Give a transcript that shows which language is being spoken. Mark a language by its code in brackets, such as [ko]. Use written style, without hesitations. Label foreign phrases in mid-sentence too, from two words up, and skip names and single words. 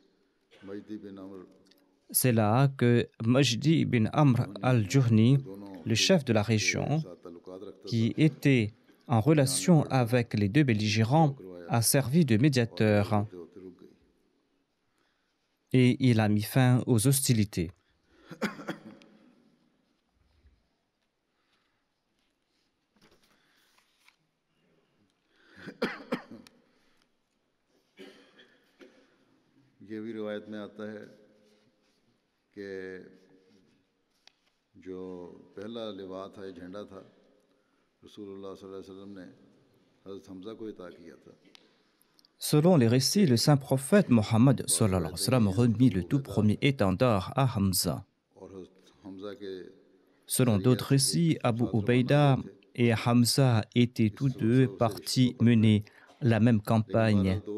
[fr] C'est là que Majdi bin Amr al-Juhni, le chef de la région, qui était en relation avec les deux belligérants, a servi de médiateur et il a mis fin aux hostilités. [ur] یہ بھی روایت میں آتا ہے کہ جو پہلا لوا تھا یا جھنڈا تھا [ar] رسول الله صلى الله عليه وسلم [ur] نے حضرت حمزہ کو عطا کیا تھا. [fr] Selon les récits, le saint prophète Mohammed [ar] صلى الله عليه وسلم [fr] remit le tout premier étendard à Hamza. Selon d'autres récits, Abu Ubaïda et Hamza étaient tous deux partis mener la même campagne.